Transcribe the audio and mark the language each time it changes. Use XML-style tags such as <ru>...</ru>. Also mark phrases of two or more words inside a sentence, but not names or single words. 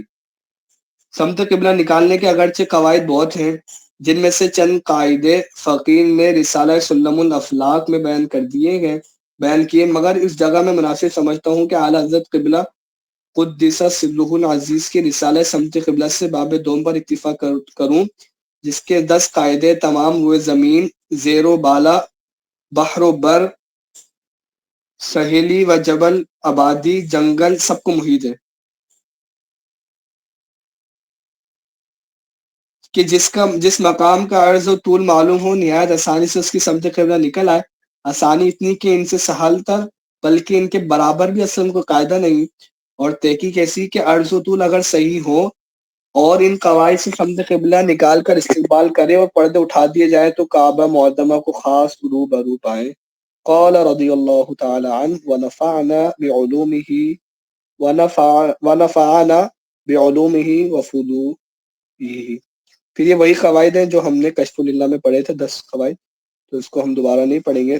<ur>سمت قبلہ نکالنے کے اگرچہ قواعد بہت ہیں، جن میں سے چند قاعدے فقیر نے رسالہ سلم الافلاق میں بیان کیے، مگر اس جگہ میں مناسب سمجھتا ہوں کہ اعلیٰ حضرت قبلہ</ur> <ar>قدس سرہ العزیز</ar> <ur>کی رسالہ سمت قبلہ سے باب دوم پر اکتفا کروں، جس کے 10 قاعدے تمام ہوئے زمین، زیر و بالا، بحر و بر، سہیلی و جبل، آبادی، جنگل، سب کو محیط ہے، کہ جس مقام کا عرض و طول معلوم ہو، نہایت آسانی سے اس کی سمت قبلہ نکل آئے. آسانی اتنی کہ ان سے سہل تر بلکہ ان کے برابر بھی اصل کو قاعدہ نہیں. اور تحقیق ایسی کہ عرض و طول اگر صحیح ہو اور ان قواعد سے سمت قبلہ نکال کر استقبال کرے اور پردے اٹھا دیے جائیں تو کعبہ معظمہ کو خاص روبرو پائیں.</ur> <ar>قال رضی اللہ تعالی عنہ ونفعنا بعلومہ ونفعنا بعلومہ وفضولہ.</ar> <ur>پھر یہ وہی قواعد ہیں جو ہم نے کشف اللہ میں پڑھے تھے، 10 قواعد، تو اس کو ہم دوبارہ نہیں پڑھیں گے.</ur>